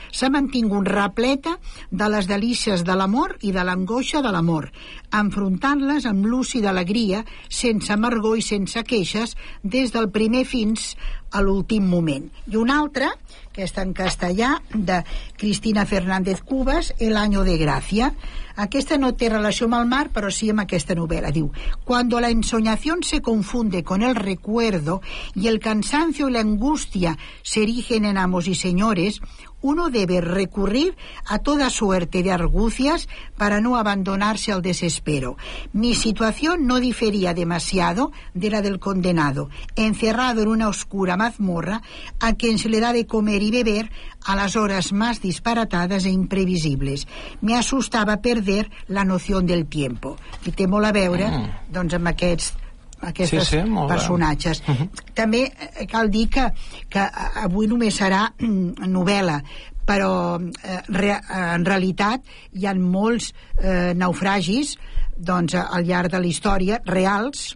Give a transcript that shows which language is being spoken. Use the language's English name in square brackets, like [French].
[Catalan] S'ha mantingut repleta de les delícies de l'amor i de l'angoixa de l'amor, enfrontant-les amb lúcida alegria, sense amargor i sense queixes, des del primer fins a l'últim moment. I una altra, aquesta en castellà, de Cristina Fernández Cubas, El año de gracia. Aquesta no té relació amb el mar, però sí amb aquesta novel·la. Diu, [Spanish] cuando la ensoñación se confunde con el recuerdo y el cansancio y la angustia se erigen en amos y señores, uno debe recurrir a toda suerte de argucias para no abandonarse al desespero. Mi situación no difería demasiado de la del condenado, encerrado en una oscura mazmorra a quien se le da de comer y beber a las horas más disparatadas e imprevisibles. Me asustaba perder la noción del tiempo. [Catalan] I té molt a veure, doncs, amb aquests personatges. També cal dir que avui només serà novel·la, però en realitat hi ha molts naufragis, doncs, al llarg de la història, reals,